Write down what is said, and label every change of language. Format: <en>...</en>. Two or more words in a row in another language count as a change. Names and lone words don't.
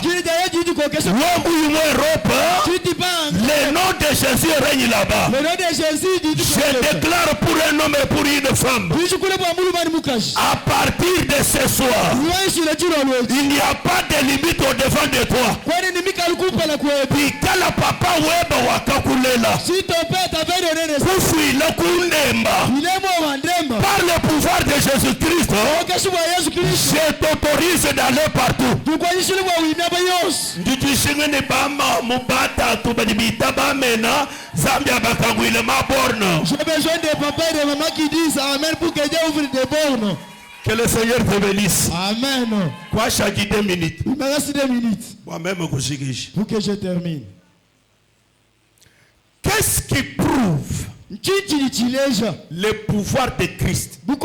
<fr>Le nom de Jésus règne là-bas. Je déclare pour un homme et pour une femme, à partir de ce soir, il n'y a pas de limite au devant de toi.</fr> <lua>Bikala papa weba wakakulela.</lua> <fr>Si ton père t'avait donné des</fr> <lua>Kufuila kundemba.</lua> <fr>Par le pouvoir de Jésus-Christ, je t'autorise d'aller partout.</fr> <lua>Ndujishingene bama mubata tubadibita bamena Zambia bakangwile maborno.</lua> <fr>J'ai besoin de papa et de maman qui disent amen pour que Dieu ouvre des bornes. Que le Seigneur te bénisse. Amen. Quoi chaque 2 minutes? Il me reste 2 minutes. Moi-même pour que je termine. Qu'est-ce qui prouve le pouvoir de Christ?</fr>